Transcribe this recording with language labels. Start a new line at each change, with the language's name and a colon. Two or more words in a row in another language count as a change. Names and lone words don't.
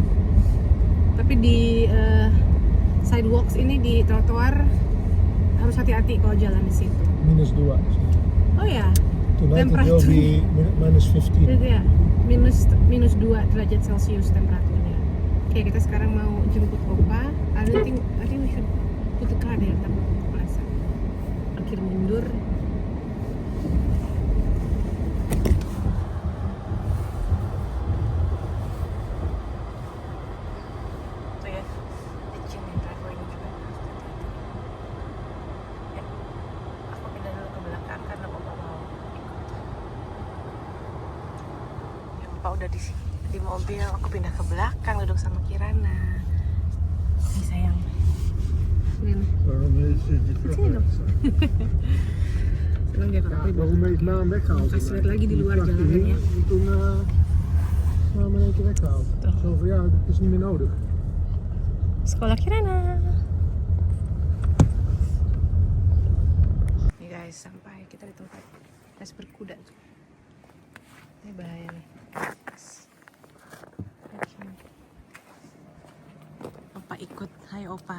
Indonesian: Tapi di sidewalks ini, di trotoar harus hati-hati kalau jalan di situ. -2. Oh ya. Temperatur di -15. Itu ya, minus 2 derajat Celcius temperaturnya. Oke, kita sekarang mau jemput Opa.
English: I think we should put the car there,
Indonesian: tapi merasa parkir mundur. Tuh ya, licin nih driveway-nya juga. Ya, aku pindah dulu ke belakang karena Opa mau ikut. Ya, Opa udah di mobil, aku pindah ke belakang duduk sama Kirana. Nih sayang.
Dutch: Waarom is
Indonesian: Sini dong. Senang dia kalau
Dutch: het naam weggehaald?
Indonesian: Kasih lihat lagi di luar jalanannya.
Dutch: Toen naam in één keer weggehaald. Zo van ja, dat is niet meer nodig.
Indonesian: Sekolah Kirana. Nih guys, sampai kita di tempat les berkuda. Ini bahaya nih. Opa ikut. Hai Opa.